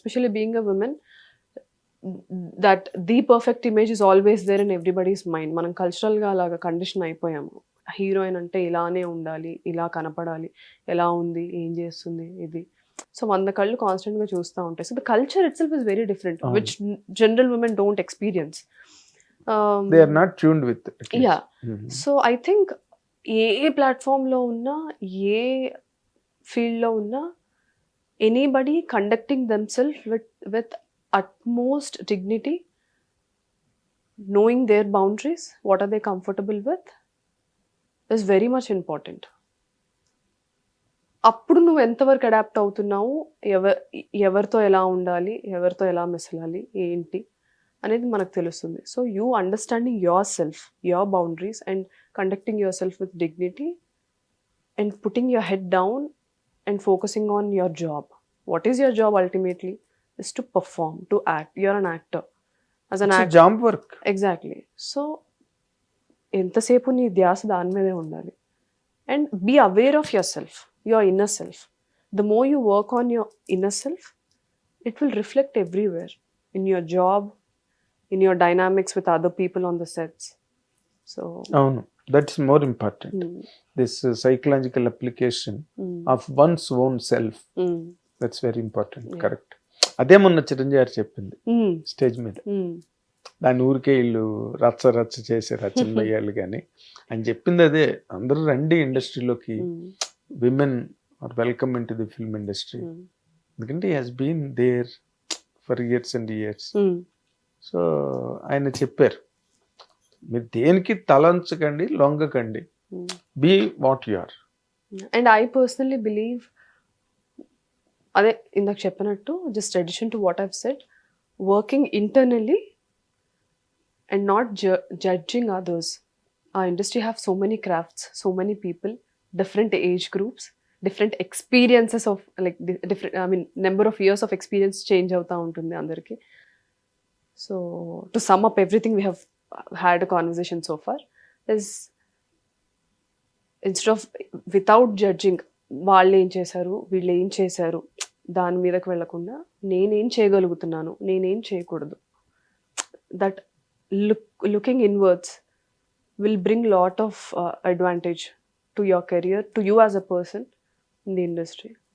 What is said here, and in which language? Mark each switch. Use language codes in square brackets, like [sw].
[en] Especially being a woman, that the perfect image is always there in everybody's mind. [te] మనం కల్చరల్గా అలాగా condition అయిపోయాము. Heroine అంటే ఇలానే ఉండాలి, ఇలా కనపడాలి, ఎలా ఉంది, ఏం చేస్తుంది, ఇది. సో 100 కళ్ళు కాన్స్టెంట్గా చూస్తూ ఉంటాయి. [en] So the culture itself is very different, which general women don't experience. They are not tuned with it. Yeah. So I think [te] ఏ ప్లాట్ఫామ్లో ఉన్నా, ఏ ఫీల్డ్లో ఉన్నా, [en] Anybody conducting themselves with utmost dignity, knowing their boundaries, what are they comfortable with, is very much important. [te] అప్పుడు నువ్వు ఎంతవరకు adapt అవుతున్నావు, ఎవరితో ఎలా ఉండాలి, ఎవరితో ఎలా మెసలాలి, ఏంటి అనేది మనకు తెలుస్తుంది. [en] So you understanding yourself, your boundaries, and conducting yourself with dignity, and putting your head down and focusing on your job. What is your job ultimately? Is to perform, to act. You're an actor. As an actor. Job work. Exactly. [te] So ఎంతసేపు నీ ధ్యాస దాని మీదే ఉండాలి. [en] And be aware of yourself, your inner self. The more you work on your inner self, it will reflect everywhere, in your job, in your dynamics with other people on the sets. So అవును, that's more important. mm, this psychological application mm, of one's own self, mm, that's very important. Yeah. [te] Correct. అదే మొన్న చిరంజీవి గారు చెప్పింది mm, stage మీద. mm, దాని ఊరికే వీళ్ళు రచ్చ రచ్చ చేసే రచన వేయాలి కానీ అని చెప్పింది అదే. అందరూ రండి ఇండస్ట్రీలోకి, mm, [en] Women are welcome in to the film industry. mm, ఎందుకంటే he has been there for years and years. mm. [te] So ఆయన చెప్పారు, మీరు దేనికి తలంచకండి, లొంగకండి, Mm. [en] Be what you are. And I personally believe, [te] అదే ఇందాక చెప్పినట్టు, [en] just addition to what I've said, working internally and not judging others. Our industry have so many crafts, so many people, different age groups, different experiences of like different, I mean, number of years of experience change [te] అవుతా ఉంటుంది అందరికి. [en] So to sum up everything we have had a conversation so far is, instead of without judging [te] వాళ్ళు ఏం చేశారు వీళ్ళు ఏం చేశారు దాని మీదకి వెళ్ళకుండా నేనేం చేయగలుగుతున్నాను, నేనేం చేయకూడదు, [en] That looking inwards will bring lot of advantage to your career, to you as a person in the industry.